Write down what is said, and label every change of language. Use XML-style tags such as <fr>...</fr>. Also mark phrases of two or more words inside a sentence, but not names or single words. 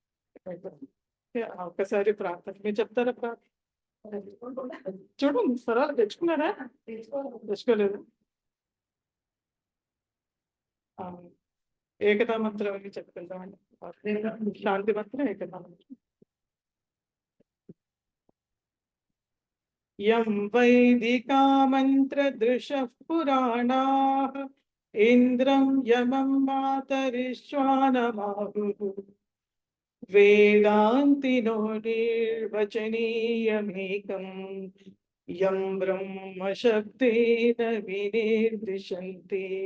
<te>ఒక్కసారి ప్రార్థన మీరు చెప్తారా? ప్రార్థన చూడండి, స్వరాలు తెచ్చుకున్నారా? తెచ్చుకోలేదు. ఏకతా మంత్రం అని చెప్పుకుందామండి. శాంతి మంత్రం, ఏకతా మంత్రం.</te> <sa>यं वैदिका मन्त्रदृशः पुराणाः इन्द्रं यमं मातरिश्वानमाहुः वेदान्तिनो निर्वचनीयमेकं यं ब्रह्मशब्देन विनिर्दिशन्ति</sa>